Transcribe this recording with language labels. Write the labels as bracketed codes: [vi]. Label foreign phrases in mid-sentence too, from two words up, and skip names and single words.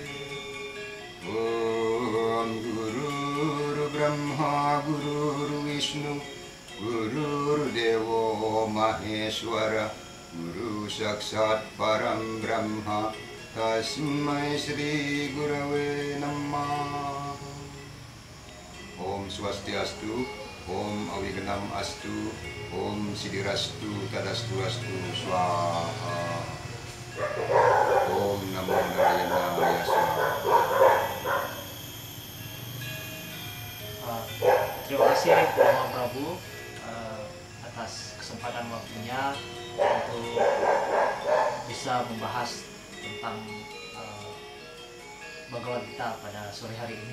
[sa] ॐ गुरुर्ब्रह्मा गुरुर्विष्णुः गुरुर्देवो महेश्वरः गुरुः साक्षात् परं ब्रह्म तस्मै श्री गुरवे नमः. ॐ स्वस्त्यस्तु ॐ अविघ्नम् अस्तु ॐ सिद्धिरस्तु तदस्तु अस्तु स्वाहा. ॐ नमो नारायण स्वाहा. [id] Terima kasih Bapak Prabu atas kesempatan waktunya untuk bisa membahas tentang Bhagavad Gita pada sore hari ini.